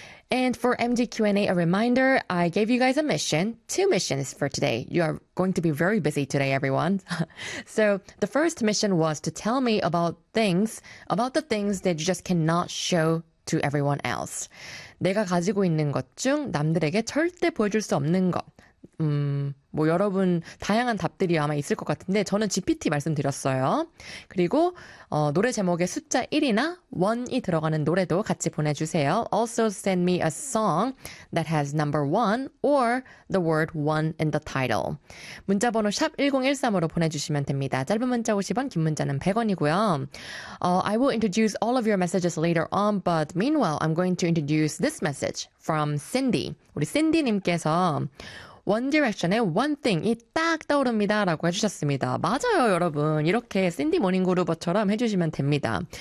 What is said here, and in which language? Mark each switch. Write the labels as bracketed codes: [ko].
[en] And for MD Q&A, a reminder, I gave you guys a mission, two missions for today. You are going to be very busy today, everyone. So the first mission was to tell me about the things that you just cannot show to everyone else. [ko] 내가 가지고 있는 것 중 남들에게 절대 보여줄 수 없는 것. 뭐 여러분 다양한 답들이 아마 있을 것 같은데 저는 GPT 말씀드렸어요. 그리고 노래 제목에 숫자 1이나 1이 들어가는 노래도 같이 보내주세요. [en] Also send me a song that has number 1 or the word 1 in the title. [ko] 문자번호 샵 1013으로 보내주시면 됩니다. 짧은 문자 50원, 긴 문자는 100원이고요. [en] I will introduce all of your messages later on, but meanwhile, I'm going to introduce this message from Cindy. [ko] 우리 Cindy님께서 One Direction의 One Thing이 딱 떠오릅니다 라고 해주셨습니다. 맞아요, 여러분. 이렇게 Cindy Morning Groover처럼 해주시면 됩니다.